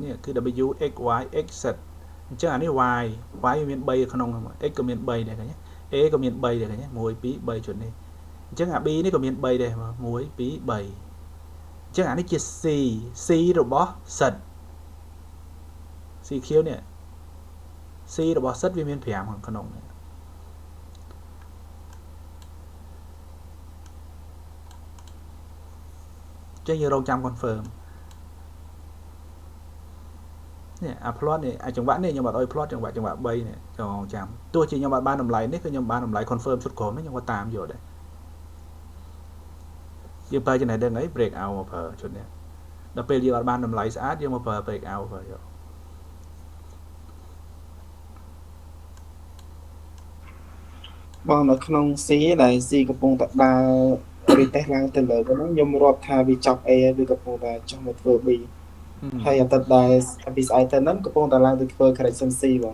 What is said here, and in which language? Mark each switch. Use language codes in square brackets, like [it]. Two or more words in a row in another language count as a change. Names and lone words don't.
[km] នេះគឺ W X Y X set អញ្ចឹងអានេះ Y វាមាន 3 ក្នុង X ក៏មាន 3 ដែរឃើញ A ក៏មាន 3 ដែរឃើញ 1 2 3 ឈុតនេះអញ្ចឹងអា B នេះក៏មាន 3 ដែរ1 2 3អញ្ចឹងអានេះជា C របស់ set CQ នេះ C របស់ set វាមាន5ក្នុងនេះចឹងយើងរងចាំ confirm នេះអា plot នេះអាចង្វាក់នេះខ្ញុំអត់ឲ្យ plot ចង្វាក់3នេះចងចាំទោះជាខ្ញុំអត់បានតម្លៃនេះគឺខ្ញុំបានតម្លៃ confirm ឈុតក្រោមនេះខ្ញុំក៏តាមយកដែរយើងប្រើចំណេះដឹងអី [en] break out [km] មកប្រើឈុតនេះដល់ពេលយើងអត់បានតម្លៃស្អាតយើងមកប្រើ [en] break out [km] ប្រើយក បងនៅក្នុង C ដែល C កំពុងតែដើរ retest ឡើងទៅលើហ្នឹងខ្ញុំរាប់ថាវាចប់ A វាកំពុងតែចុះមកធ្វើ B ហើយអត់តែពីស្អែកទៅហ្នឹងកំពុងតែឡើងទៅធ្វើ correction C បង